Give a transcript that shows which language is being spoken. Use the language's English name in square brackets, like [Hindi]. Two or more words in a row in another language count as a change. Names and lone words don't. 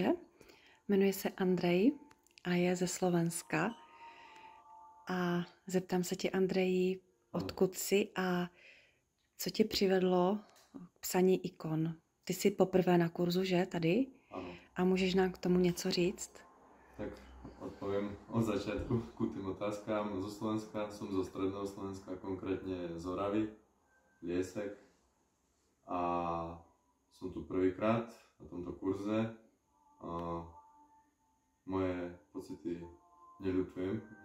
[Czech] Jmenuje se Andrej a je ze Slovenska. A zeptám se tě, Andreji, odkud jsi a co tě přivedlo k psaní ikon? Ty jsi poprvé na kurzu, že, tady? [Slovak] Áno. [Czech] A můžeš nám k tomu něco říct? [Slovak] Tak odpoviem od začiatku ku tým otázkám. Zo Slovenska, som zo stredného Slovenska, konkrétne z Oravy, Liesek. A som tu prvýkrát na tomto kurze. A moje pocity neľutujem.